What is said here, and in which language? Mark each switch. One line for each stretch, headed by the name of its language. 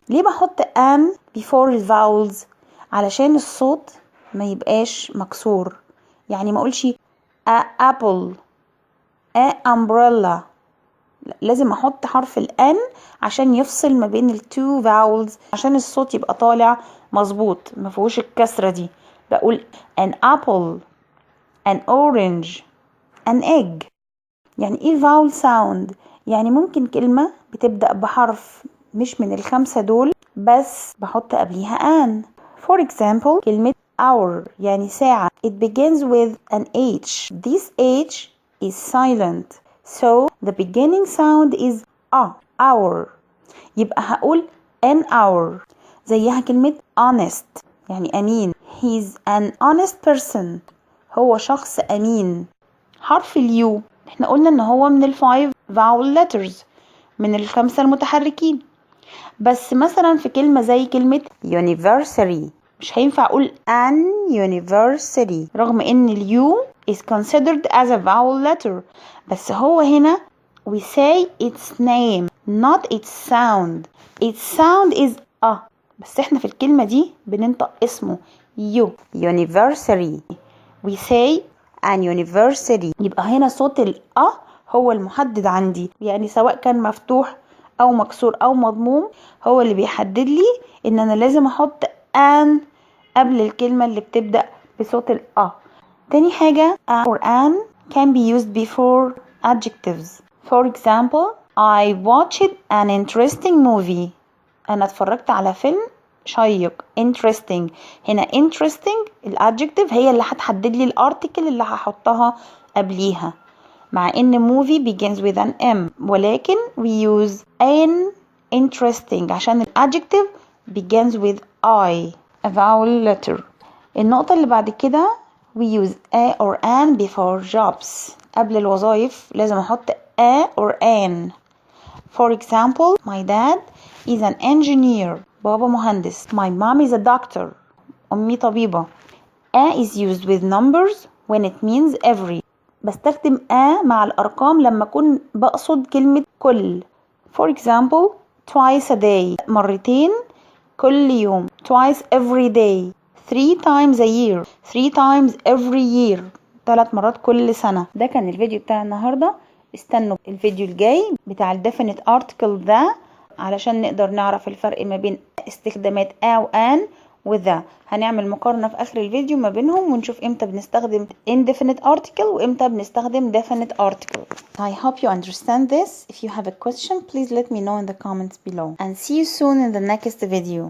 Arabic: ليه بحط an before الفاولز؟ علشان الصوت ما يبقاش مكسور، يعني ما اقولش a apple a umbrella، لازم احط حرف الان عشان يفصل ما بين التو فاولز، عشان الصوت يبقى طالع مظبوط ما فيهوش الكسره دي.
English: بقول an apple an orange an egg.
Arabic: يعني ايه vowel sound؟ يعني ممكن كلمه بتبدا بحرف مش من ال5 دول بس بحط قبليها an.
English: For example,
Arabic: كلمة hour يعني ساعة.
English: It begins with an H. This H is silent. So the beginning sound is a hour.
Arabic: يبقى هقول an hour. زيها كلمة honest يعني أمين.
English: He's an honest person.
Arabic: هو شخص أمين. حرف اليو احنا قلنا ان هو من ال5 vowel letters، من ال5 المتحركين. بس مثلا في كلمة زي كلمة university مش هينفع اقول an university رغم ان اليو
English: is considered as a vowel letter،
Arabic: بس هو هنا
English: we say its name not its sound. its sound is a،
Arabic: بس احنا في الكلمة دي بننطق اسمه university.
English: we say an university.
Arabic: يبقى هنا صوت الأ هو المحدد عندي، يعني سواء كان مفتوح او مكسور او مضموم هو اللي بيحدد لي ان انا لازم احط an قبل الكلمة اللي بتبدأ بصوت الأ. تاني حاجة
English: a or an can be used before adjectives. For example, I watched an interesting movie.
Arabic: انا اتفرجت على فيلم شيق. interesting هنا interesting الادجكتيف هي اللي هتحدد لي الارتكل اللي هحطها قبليها، مع ان
English: movie begins with an M،
Arabic: ولكن
English: we use an interesting
Arabic: عشان الادجكتيف
English: begins with I a vowel letter.
Arabic: النقطة اللي بعد كده
English: we use a or an before jobs.
Arabic: قبل الوظائف لازم احط a
English: an. For example, my dad is an engineer.
Arabic: بابا مهندس.
English: My mom is a doctor.
Arabic: أمي طبيبة.
English: A is used with numbers when it means every.
Arabic: بستخدم a مع الأرقام لما أكون بقصد كلمة كل.
English: For example, twice a day.
Arabic: مرتين كل يوم.
English: Twice every day. 3 times a year. 3 times every year.
Arabic: 3 مرات كل سنة. ده كان الفيديو بتاع النهاردة. استنوا الفيديو الجاي بتاع ال definite article ده علشان نقدر نعرف الفرق ما بين استخدامات a و an و the. هنعمل مقارنة في آخر الفيديو ما بينهم ونشوف امتى بنستخدم indefinite article وامتى بنستخدم definite article.
English: I hope you understand this. If you have a question, please let me know in the comments below. And see you soon in the next video.